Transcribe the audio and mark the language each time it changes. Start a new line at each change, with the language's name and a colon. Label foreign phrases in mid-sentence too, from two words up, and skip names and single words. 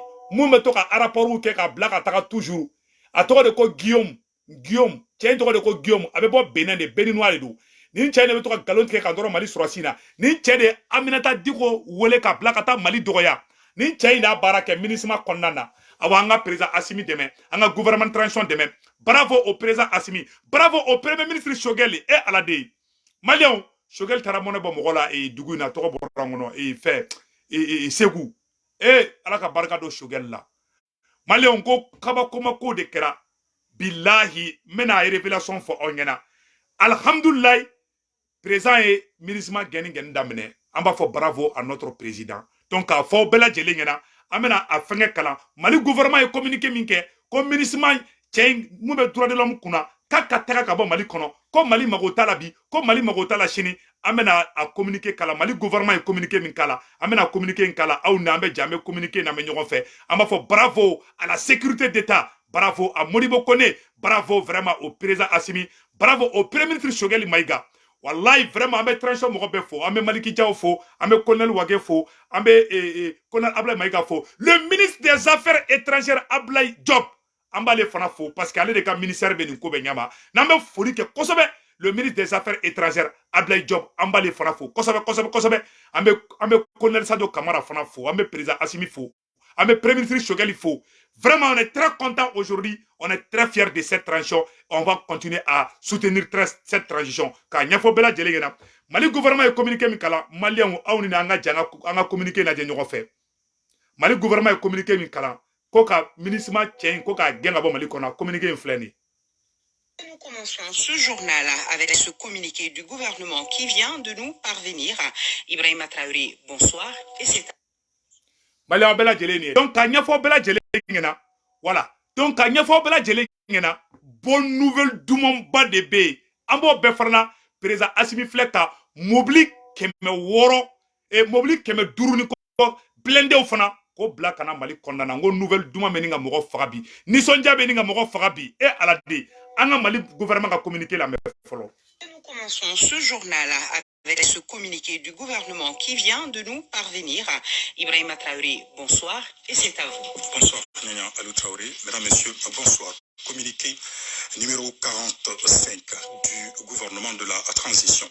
Bambara: mun bɛ to ka rapportw kɛ ka bila ka taga toujours a tɔgɔ de ko Guillaume cɛ in tɔgɔ de ko Guillaume a bɛ bɔ Benin de Beninois de don nin cɛ in de bɛ to ka galon tigɛ ka dɔrɔn Mali sɔrɔsi na nin cɛ de ye Aminata Diko wele ka bila ka taa Mali dɔgɔya nin cɛ in n'a baara kɛ ministre kɔnɔna na awa an ka président Assimi dɛmɛ an ka
French: gouvernement transition
Bambara: dɛmɛ
French: bravo au président Assimi bravo au premier ministre Choguel
Bambara: e ala de ye Maliens Choguel taara mɔnɛ bɔ mɔgɔ la dugu in na tɔgɔ bɔra n kɔnɔ Segu ala ka barika don Choguel la Maliens ko kabakoma ko de kɛra billahi n bɛna révélation fɔ aw ɲɛna alhamdulilayi président ye ministre gɛni daminɛ an b'a fɔ
French: bravo à notre président
Bambara: donc k'a fɔ bɛɛ lajɛlen ɲɛna an bɛna a fɛngɛ kalan Mali gouvernement ye communiqué min kɛ ko ministre cɛ in mun bɛ
French: droit de l'homme
Bambara: kunna k'a ka taga ka bɔ Mali kɔnɔ ko Mali mago t'a la bi ko Mali mago t'a la sini an bɛna a communiqué kalan Mali gouvernement ye communiqué min kala an bɛna communiqué in kala aw ni an bɛ jɛ an bɛ communiqué in na an bɛ ɲɔgɔn fɛ an b'a fɔ
French: bravo à la sécurité d'État bravo à Modibo
Bambara: Kone
French: bravo vraiment au président Assimi bravo au premier ministre Choguel Maïga
Bambara: wallahi vraiment an bɛ transition mɔgɔ bɛɛ fo an bɛ Maliki Diaw fo an bɛ colonel Wage fo an bɛ colonel Ablaye Maïga fo
French: le ministre des affaires étrangères
Bambara: Ablaye Diop an b'ale fana fo
French: parce que
Bambara: ale de ka ministère bɛ nin ko bɛ ɲama n'an bɛ foli kɛ kosɛbɛ
French: le ministre des affaires étrangères
Bambara: Ablaye Diop an b'ale fana fo kosɛbɛ an bɛ colonel Sado Kamara fana fo an bɛ président Assimi fo an bɛ
French: premier ministre
Bambara: Choguel fo
French: vraiment on est très content aujourd'hui on est très fiers de cette transition
Bambara: on va continuer à soutenir cette transition k'a ɲɛfɔ bɛɛ lajɛlen ɲɛna Mali gouvernement ye communiqué min kala Maliens aw ni an ka jɛ an ka communiqué lajɛ ɲɔgɔn fɛ Mali gouvernement ye communiqué min kala ko ka ministre cɛ in ko k'a gɛn ka bɔ Mali kɔnɔ communiqué in filɛ nin.
French: Nous commençons ce journal avec ce communiqué du gouvernement qui vient de nous parvenir. Ibrahima Traoré, bonsoir. Et c'est
Bambara: Maliens bɛɛ lajɛlen ye donc k'a ɲɛfɔ bɛɛ lajɛlen ɲɛna voilà donc k'a ɲɛfɔ bɛɛ lajɛlen ɲɛna
French: bonne nouvelle
Bambara: dumanba de bɛ yen an b'o bɛɛ fara la président Assimi filɛ ka mobili 600 mobili 500 ni kɔ blendew fana ko bila kana Mali kɔnɔna na n ko nouvelle duman bɛ nin ka mɔgɔ faga bi nisɔndiya bɛ nin ka mɔgɔ faga bi ala de an ka Mali gouvernement ka communiqué lamɛn fɔlɔ.
French: Nous commençons ce journal avec ce communiqué du gouvernement qui vient de nous parvenir. Ibrahima Traoré, bonsoir. Et c'est à vous. Bonsoir, Nana Alou Traoré. Mesdames, Messieurs, bonsoir. Communiqué numéro 45 du gouvernement de la transition.